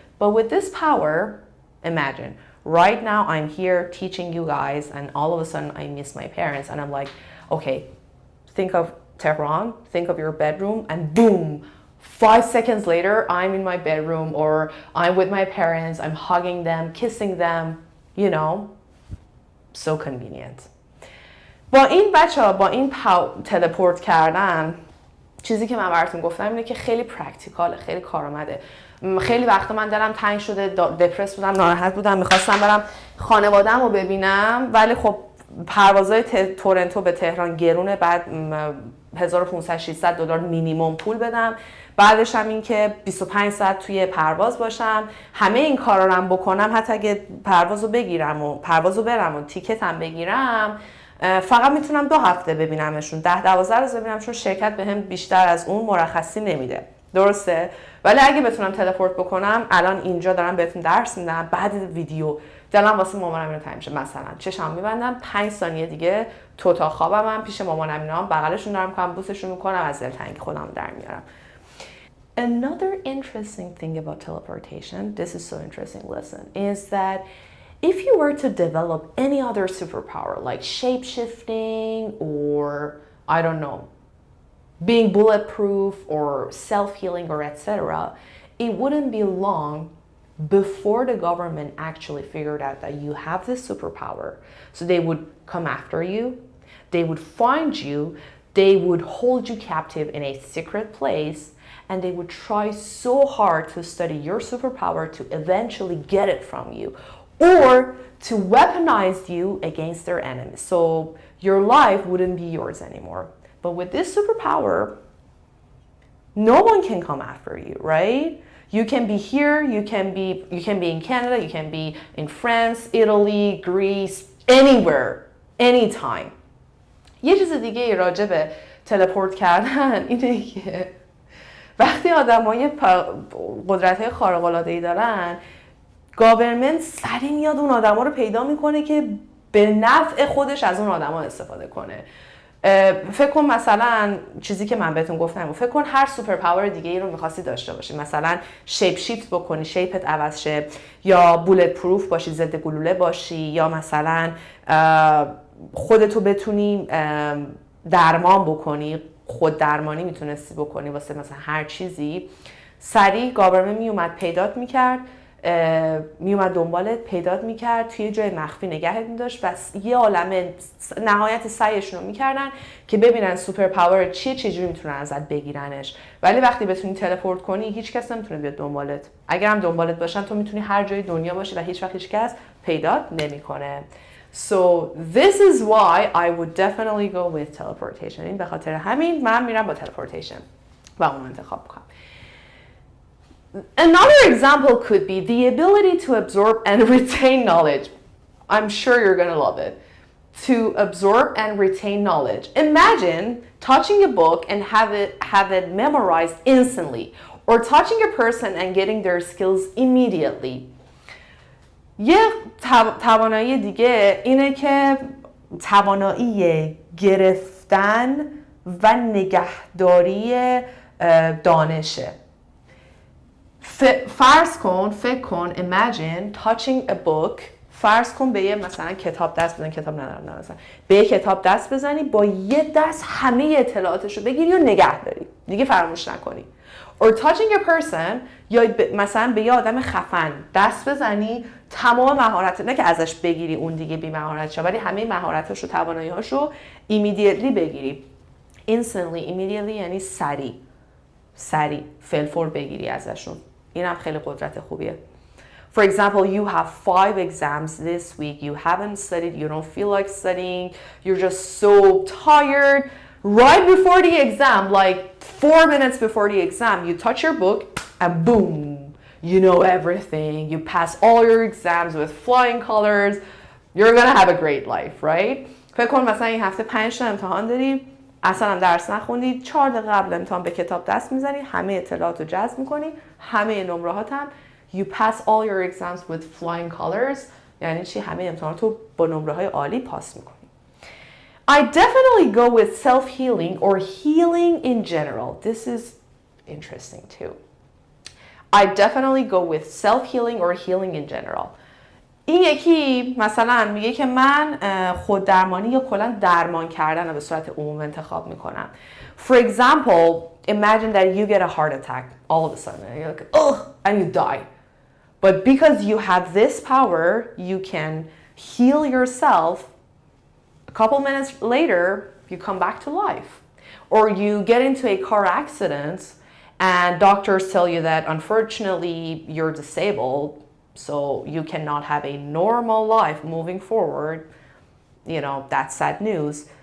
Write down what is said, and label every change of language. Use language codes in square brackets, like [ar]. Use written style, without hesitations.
[en] But with this power, imagine, right now I'm here teaching you guys and all of a sudden I miss my parents and I'm like, okay, think of Tehran, think of your bedroom, and boom, 5 seconds later, I'm in my bedroom or I'm with my parents, I'm hugging them, kissing them, you know, so convenient. [fa] با این بچه‌ها، با این تلپورت کردن، چیزی که من براتون گفتم اینه که خیلی پرکتیکاله، خیلی کارآمده. خیلی وقتا من دلم تنگ شده، دپرس بودم، ناراحت بودم، میخواستم برم خانواده‌مو رو ببینم، ولی خب پروازهای تورنتو به تهران گرونه، بعد $1500-600 مینیمم پول بدم، بعدش هم این که 25 ساعت توی پرواز باشم، همه این کارا رو هم بکنم، حتی اگه پروازو بگیرم و پروازو برم و تیکتم بگیرم، فقط میتونم 2 هفته ببینمشون، 10-12 روز ببینم، چون شرکت بهم بیشتر از اون مرخصی نمیده. درسته؟ ولی اگه بتونم تلپورت بکنم، الان اینجا دارم بهتون درس میدم، بعد ویدیو دلم واسه مامانم اینو تنگ میشه، مثلا چشام میبندم 5 ثانیه دیگه تو اتاق خوابم پیش مامانم، اینا هم بغلشون دارم میکنم، بوسشون میکنم، از دلتنگی خودم در میارم. [en] Another interesting thing about teleportation, this is so interesting, listen, is that if you were to develop any other superpower like shape-shifting or, I don't know, being bulletproof or self-healing or etc., it wouldn't be long before the government actually figured out that you have this superpower. So they would come after you, they would find you, they would hold you captive in a secret place, and they would try so hard to study your superpower to eventually get it from you, or to weaponize you against their enemies. So your life wouldn't be yours anymore. But with this superpower, no one can come after you, right? You can be here, you can be in Canada, you can be in France, Italy, Greece, anywhere, anytime. [fa] یه چیز دیگه راجع به تلپورت کردن اینه که وقتی آدمای قدرت‌های خارق‌العاده‌ای دارن، گاورمنت سریع میاد اون آدما رو پیدا میکنه که به نفع خودش از اون آدما استفاده کنه. فکر کن مثلا چیزی که من بهتون گفتم، فکر کن هر سوپر پاور دیگه ای رو می‌خواستی داشته باشی، مثلا شیپ شیفت بکنی، شیپت عوض شه، یا بولت پروف باشی، ضد گلوله باشی، یا مثلا خودتو بتونی درمان بکنی، خود درمانی میتونستی بکنی واسه مثلا هر چیزی. سریع گاورمنت میومد پیدات میکرد، میومد دنبالت پیدات میکرد، توی جای مخفی نگهت میداشت و یه عالمه نهایت سعیشون رو میکردن که ببینن سوپر پاور چیه، چجوری میتونن ازت بگیرنش. ولی وقتی بتونی تلپورت کنی، هیچ کس نمیتونه بیاد دنبالت. اگر هم دنبالت باشن، تو میتونی هر جای دنیا باشی و هیچ وقت هیچ کس پیدات نمیکنه. [en] So this is why I would definitely go with teleportation. [fa] این به خاطر همین من میرم با teleportation و اون انتخاب کنم. [en] Another example could be the ability to absorb and retain knowledge. I'm sure you're going to love it. To absorb and retain knowledge. Imagine touching a book and have it memorized instantly, or touching a person and getting their skills immediately. [fa] یه توانایی دیگه اینه که توانایی گرفتن و نگهداری دانشه. فکر کن [en] imagine touching a book. [fa] فرض کن به یه مثلا کتاب دست بزنی، کتاب ندارم مثلا به یه کتاب دست بزنی، با یه دست همه اطلاعاتش رو بگیری و نگه داری، دیگه فراموش نکنی. [en] Or touching a person، [fa] یا مثلا به یه آدم خفن دست بزنی، تمام مهارت، نه که ازش بگیری اون دیگه بی مهارت شه، ولی همه مهارتش و توانایی‌هاش رو immediately بگیری. [en] Instantly، immediately [fa] یعنی سریع فلفور بگیری ازشون. اینم خیلی قدرت خوبیه. [en] For example, you have 5 exams this week, you haven't studied, you don't feel like studying, you're just so tired. Right before the exam, like 4 minutes before the exam, you touch your book and boom, you know everything. You pass all your exams with flying colors. You're gonna have a great life, right? [fa] فکر کن مثلا این هفته 5 تا امتحان داری، اصلا هم درس نخوندی، 4 دقیقه قبل امتحان به کتاب دست میزنی، همه اطلاعات رو جذب میکنی، همه نمره‌هات هم [en] you pass all your exams with flying colors. [fa] یعنی چی؟ همه امتحانات رو با نمره‌های عالی پاس میکنی. [en] I definitely go with self-healing or healing in general. This is interesting too. I definitely go with self-healing or healing in general. [fa] این یکی مثلا میگه که من خود درمانی یا کلا درمان کردن رو به صورت عموم انتخاب میکنم. [en] For example, imagine that you get a heart attack all of a sudden and you're like, ugh, and you die. But because you have this power, you can heal yourself. A couple minutes later, you come back to life. Or you get into a car accident and doctors tell you that unfortunately you're disabled, so you cannot have a normal life moving forward. You know, that's sad news.